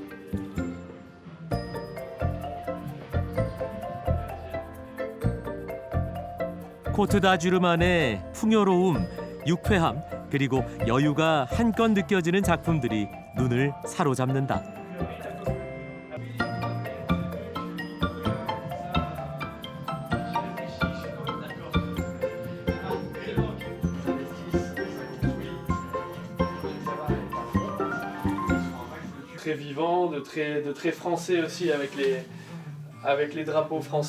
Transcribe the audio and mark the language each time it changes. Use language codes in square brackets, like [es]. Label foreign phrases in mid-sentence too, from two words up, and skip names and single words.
[ko] 코트다주르만의 풍요로움, 유쾌함, 그리고 여유가 한껏 느껴지는 작품들이 눈을 사로잡는다. [fr] Très vivant, de très français aussi avec les drapeaux français.